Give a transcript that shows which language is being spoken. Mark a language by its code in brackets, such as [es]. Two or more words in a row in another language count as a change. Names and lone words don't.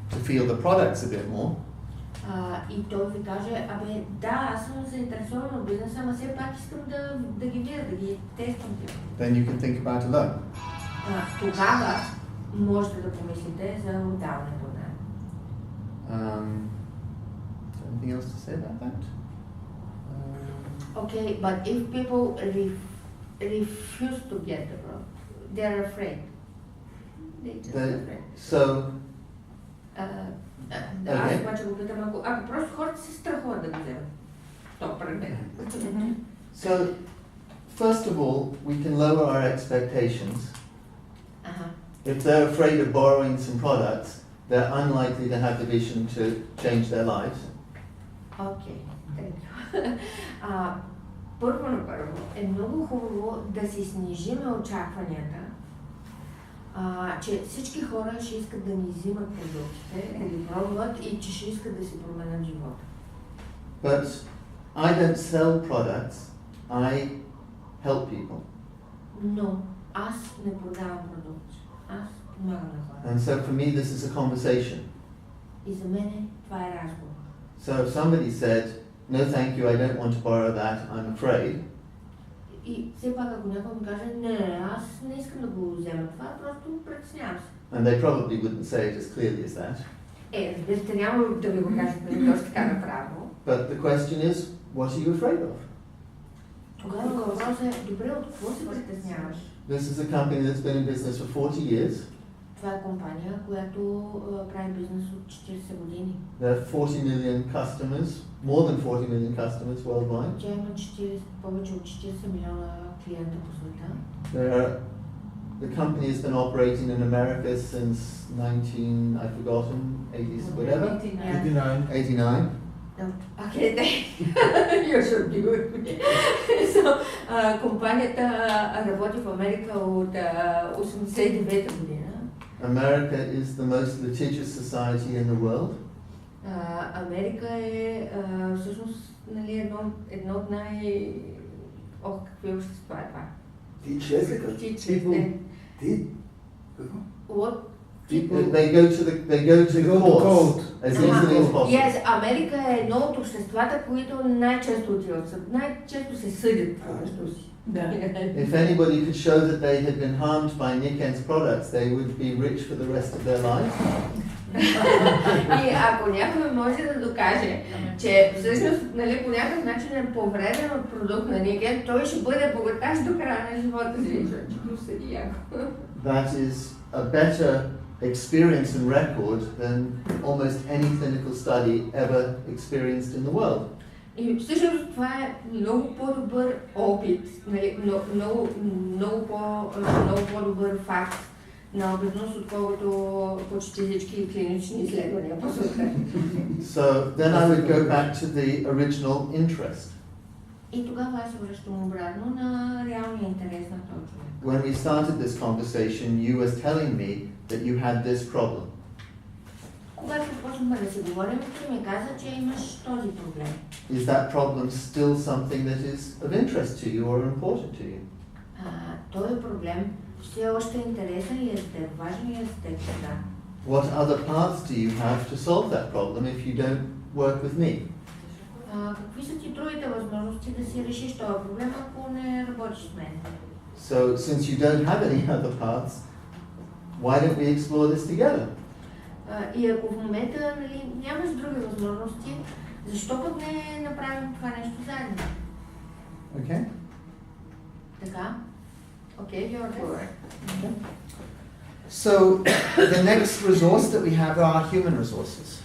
[en] feel the product's a bit more, [bg] и той ви каже, да, аз съм заинтересован от бизнеса, ама все пак искам да ги видя, да ги тествам. [en] then you can think about a loan. [bg] Тогава можете да помислите за отдаването на. [en] Anything else to say about that? Okay, but if people refuse to get the loan, they're afraid. They just afraid. So, [bg] Аз обаче го питам, ако просто хората се страхуват да го вземат, то предмет. [en] So, first of all, we can lower our expectations. If they're afraid of borrowing some products, they're unlikely to have the vision to change their lives. Okay, thank you. [bg] Първо на първо е много хубаво да си снижиме очакванията, че всички хора ще искат да ни взимат продуктите, да ги пробват и че ще искат да си променят живота. [en] But I don't sell products, I help people. [bg] Но аз не продавам продукти, аз помагам на хората. [en] And so for me this is a conversation. [bg] И за мен това е разговор. [en] So if somebody said, no thank you, I don't want to borrow that, I'm afraid. [bg] И все пак ако някой ми каже, не, аз не искам да го взема това, просто притеснявам се. [en] And they probably wouldn't say it as clearly as that. [bg] Разбира се, няма да ми го кажат точно така направо. [en] But the question is, what are you afraid of? [bg] Тогава въпросът е, добре, от какво се притесняваш? [en] This is a company that's been in business for 40 years. [bg] Това е компания, която прави бизнес от 40 години. [en] There are 40 million customers, more than 40 million customers worldwide. [bg] Тя има повече от 40 милиона клиента по света. [en] The company has been operating in America since 80s, whatever. 89. Okay, you should be good. So, [bg] компанията работи в Америка от 89-та година. [en] America is the most litigious society in the world. [bg] Америка е всъщност едно от какви общества е това? [en] They go to court as easily as possible. Yes, [bg] Америка е едно от обществата, които най-често отиват в съд, най-често се съдят помежду си. [en] If anybody could show that they had been harmed by Niken's products, they would be rich for the rest of their lives. [bg] И ако някой може да докаже, че всъщност по някакъв начин е повреден от продукт на Никен, той ще бъде богаташ до края на живота си. [en] That is a better experience and record than almost any clinical study ever experienced in the world. [bg] И всъщност това е много по-добър опит, много по-добър факт на опитност, отколкото почти всички клинични изследвания по света. [en] So then I would go back to the original interest. [bg] И тогава аз се връщам обратно на реалния интерес на този човек. [en] When we started this conversation, you were telling me that you had this problem. [bg] Когато почнахме да си говорим, ти ми каза, че имаш този проблем. [en] Is that problem still something that is of interest to you or important to you? [bg] Този проблем все още е интересен ли е за теб, важен ли е за теб? Да. [en] What other paths do you have to solve that problem if you don't work with me? [bg] Какви са ти другите възможности да си решиш този проблем, ако не работиш с мен? [en] So, since you don't have any other paths, why don't we explore this together? [bg] И ако в момента нямаш други възможности, защо пък не направим това нещо заедно? [en] Okay? [bg] Така? [en] Okay, you're correct. Okay. So, the next resource that we have are human resources.